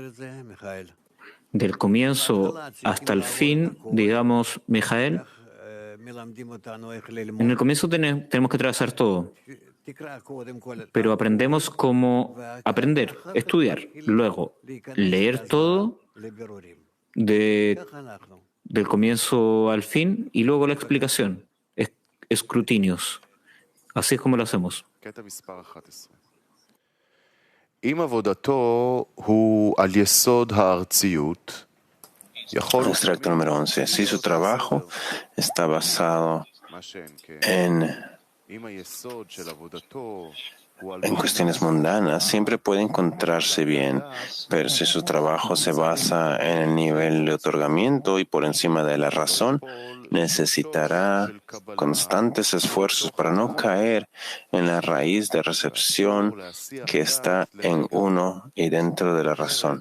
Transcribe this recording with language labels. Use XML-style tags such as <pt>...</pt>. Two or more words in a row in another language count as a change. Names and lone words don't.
<es>Del comienzo hasta el fin, digamos, Mijael, En el comienzo tenemos que atravesar todo, pero aprendemos cómo aprender, estudiar, luego leer todo del comienzo al fin y luego la explicación, escrutinios. Así es como lo hacemos.</es> <he>קטע מספר 11. אם עבודתו הוא על יסוד הארציות, יכול...</he> <es>Extracto número 11. Si su trabajo está basado en cuestiones mundanas, siempre puede encontrarse bien, pero si su trabajo se basa en el nivel de otorgamiento y por encima de la razón, necesitará constantes esfuerzos para no caer en la raíz de recepción que está en uno y dentro de la razón.</es>